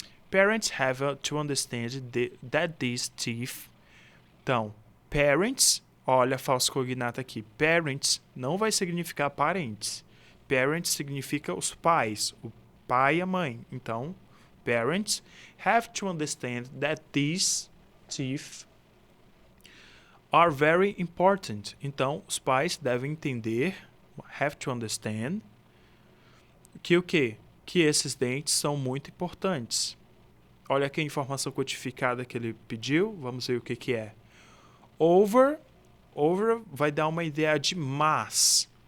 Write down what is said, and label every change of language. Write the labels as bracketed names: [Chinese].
[English] Parents have to understand that these teeth... [Portuguese] Então, parents, olha a falso cognato aqui. Parents não vai significar parentes. Parents significa os pais, o pai e a mãe. [English] Então, parents have to understand that these teeth are very important. [Portuguese] Então, os pais devem entender, [English] have to understand, [Portuguese] que o quê? Que esses dentes são muito importantes. Olha aqui a informação codificada que ele pediu. Vamos ver o que é. Over vai dar uma ideia de mais.